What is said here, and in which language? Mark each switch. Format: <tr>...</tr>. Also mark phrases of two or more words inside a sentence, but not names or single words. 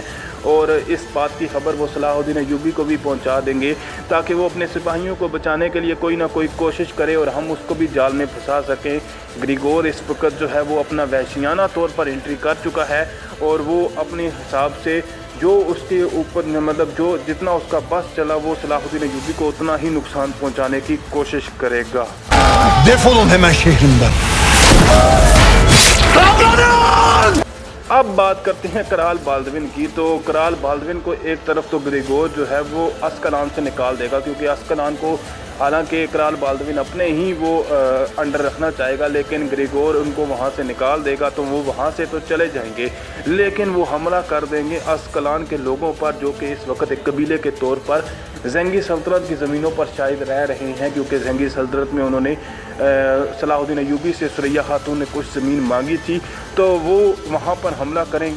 <ur>اور اس بات کی خبر وہ صلاح الدین ایوبی کو بھی پہنچا دیں گے، تاکہ وہ اپنے سپاہیوں کو بچانے کے لیے کوئی نہ کوئی کوشش کرے اور ہم اس کو بھی جال میں پھنسا سکیں. گریگور اس وقت جو ہے وہ اپنا وحشیانہ طور پر انٹری کر چکا ہے، اور وہ اپنے حساب سے جو اس کے اوپر مطلب جو جتنا اس کا بس چلا، وہ صلاح الدین ایوبی کو اتنا ہی نقصان پہنچانے کی کوشش کرے گا.</ur> <tr>Defolun hemen şehrimden.</tr> <ur>اب بات کرتے ہیں کرال بالدون کی. تو کرال بالدون کو ایک طرف تو گریگور جو ہے وہ عسقلان سے نکال دے گا، کیونکہ عسقلان کو حالانکہ اکرال بالدون اپنے ہی وہ انڈر رکھنا چاہے گا، لیکن گریگور ان کو وہاں سے نکال دے گا تو وہ وہاں سے تو چلے جائیں گے، لیکن وہ حملہ کر دیں گے عسقلان کے لوگوں پر، جو کہ اس وقت ایک قبیلے کے طور پر زنگی سلطنت کی زمینوں پر شاید رہ رہے ہیں، کیونکہ زنگی سلطنت میں انہوں نے صلاح الدین ایوبی سے ثریا خاتون نے کچھ زمین مانگی تھی، تو وہ وہاں پر حملہ کریں گے.</ur>